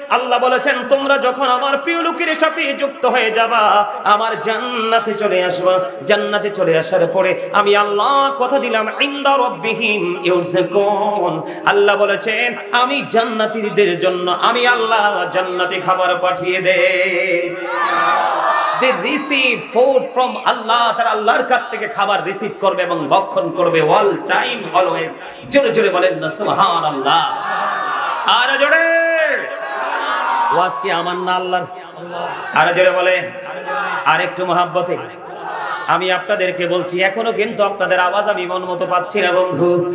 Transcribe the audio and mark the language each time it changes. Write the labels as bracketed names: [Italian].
[Bangla] আল্লাহ বলেছেন তোমরা যখন আমার প্রিয় লোকের সাথে যুক্ত হয়ে যাবা, আমার জান্নাতে চলে আসবা। জান্নাতে চলে আসার পরে আমি আল্লাহ কথা দিলাম [Arabic] ইনদা রাব্বিহিম ইউরযাকুন। [Bangla] আল্লাহ বলেছেন আমি জান্নাতীদের জন্য আমি আল্লাহ জান্নাতে খাবার পাঠিয়ে দেই। [English] They receive food from Allah. [Bangla] তারা আল্লাহর কাছ থেকে খাবার রিসিভ করবে এবং ভক্ষণ করবে [English] all time always। [Bangla] জোরে জোরে বলেন না সুবহানাল্লাহ। আর জোরে ওয়াজ কি আমার না আল্লাহর? আর জোরে বলেন আর একটু মহব্বতে। আমি আপনাদেরকে বলছি এখনো কিন্তু আপনাদের আওয়াজ আমি মন মতো পাচ্ছি না বন্ধু।